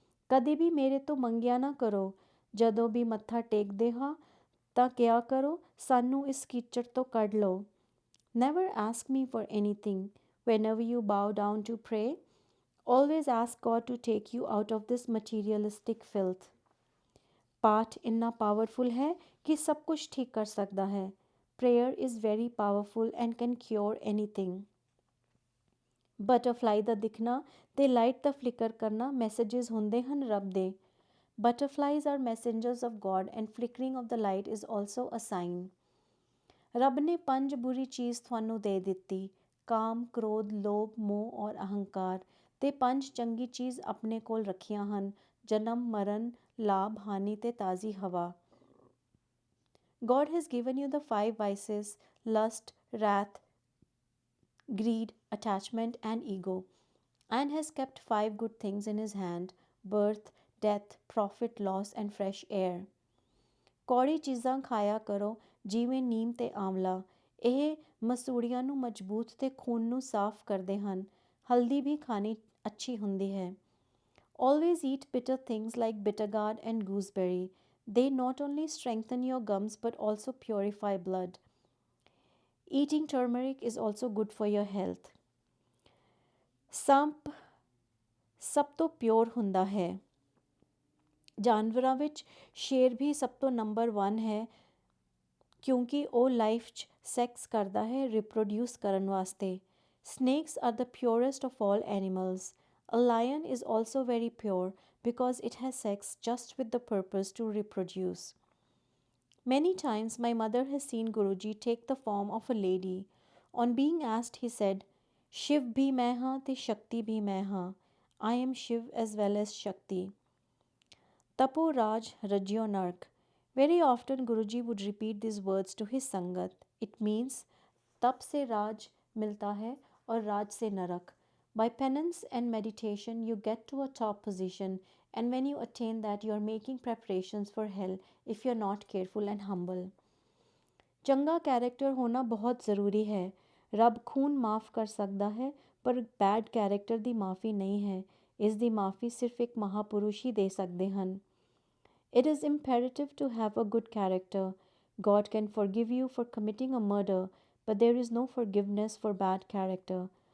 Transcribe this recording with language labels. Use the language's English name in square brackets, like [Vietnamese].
[Punjabi] ਕਦੇ ਵੀ ਮੇਰੇ ਤੋਂ ਮੰਗਿਆ ਨਾ ਕਰੋ। ਜਦੋਂ ਵੀ ਮੱਥਾ ਟੇਕਦੇ ਹਾਂ ਤਾਂ ਕਿਹਾ ਕਰੋ, ਸਾਨੂੰ ਇਸ ਕੀਚੜ ਤੋਂ ਕੱਢ ਲਓ। [English] Never ask me for anything. Whenever you bow down to pray, always ask God to take you out of this materialistic filth. [Punjabi] ਪਾਠ ਇੰਨਾ ਪਾਵਰਫੁਲ ਹੈ ਕਿ ਸਭ ਕੁਝ ਠੀਕ ਕਰ ਸਕਦਾ ਹੈ। [English] Prayer is very powerful and can cure anything. [Punjabi] Butterfly ਦਾ ਦਿਖਣਾ ਤੇ ਲਾਈਟ ਦਾ ਫਲਿਕਰ ਕਰਨਾ ਮੈਸੇजेस ਹੁੰਦੇ ਹਨ ਰੱਬ ਦੇ। [English] Butterflies are messengers of God and flickering of the light is also a sign. [Punjabi] ਰੱਬ ਨੇ 5 ਬੁਰੀ ਚੀਜ਼ ਤੁਹਾਨੂੰ ਦੇ ਦਿੱਤੀ, ਕਾਮ, ਕ੍ਰੋਧ, ਲੋਭ, ਮੋਹ ਔਰ ਅਹੰਕਾਰ, ਤੇ 5 ਚੰਗੀ ਚੀਜ਼ ਆਪਣੇ ਕੋਲ ਰੱਖੀਆਂ ਹਨ, ਜਨਮ, ਮਰਨ, ਲਾਭ, ਹਾਨੀ ਤੇ ਤਾਜ਼ੀ ਹਵਾ। [English] God has given you the 5 vices: lust, wrath, greed, attachment and ego, and has kept 5 good things in his hand: birth, death, profit, loss and fresh air. [Punjabi] ਕੌੜੀ ਚੀਜ਼ਾਂ ਖਾਇਆ ਕਰੋ ਜਿਵੇਂ ਨੀਮ ਤੇ ਆਂਵਲਾ, ਇਹ ਮਸੂੜੀਆਂ ਨੂੰ ਮਜ਼ਬੂਤ ਤੇ ਖੂਨ ਨੂੰ ਸਾਫ਼ ਕਰਦੇ ਹਨ। ਹਲਦੀ ਵੀ ਖਾਣੀ ਅੱਛੀ ਹੁੰਦੀ ਹੈ। [English] Always eat bitter things like bitter gourd and gooseberry. They not only strengthen your gums but also purify blood. Eating turmeric is also good for your health. [Punjabi] ਸੰਪ ਸਭ ਤੋਂ ਪਿਓਰ ਹੁੰਦਾ ਹੈ। ਜਾਨਵਰਾਂ ਵਿੱਚ ਸ਼ੇਰ ਵੀ ਸਭ ਤੋਂ ਨੰਬਰ 1 ਹੈ, ਕਿਉਂਕਿ ਉਹ ਲਾਈਫ 'ਚ ਸੈਕਸ ਕਰਦਾ ਹੈ ਰਿਪਰੋਡਿਊਸ ਕਰਨ ਵਾਸਤੇ। [English] Snakes are the purest of all animals. A lion is also very pure because it has sex just with the purpose to reproduce. Many times my mother has seen Guruji take the form of a lady. On being asked, he said, [Punjabi] Shiv bhi main haan te Shakti bhi main haan. [English] I am Shiv as well as Shakti. [Sanskrit] Tapo Raj Rajyo Nark. [English] Very often Guruji would repeat these words to his Sangat. It means [Hindi] तप से राज मिलता है और राज से नरक. [English] By penance and meditation you get to a top position, and when you attain that you are making preparations for hell if you are not careful and humble. [Punjabi] ਚੰਗਾ character ਹੋਣਾ ਬਹੁਤ ਜ਼ਰੂਰੀ ਹੈ। ਰੱਬ ਖੂਨ ਮਾफ़ ਕਰ ਸਕਦਾ ਹੈ, ਪਰ ਬੈਡ ਕੈਰੈਕਟਰ ਦੀ ਮਾफ़ੀ ਨਹੀਂ ਹੈ। ਇਸ ਦੀ ਮਾफ़ੀ ਸਿਰਫ ਇੱਕ ਮਹਾਪੁਰਸ਼ ਹੀ ਦੇ ਸਕਦੇ ਹਨ। [English] It is imperative to have a good character. God can forgive you for committing a murder, but there is no forgiveness for bad character.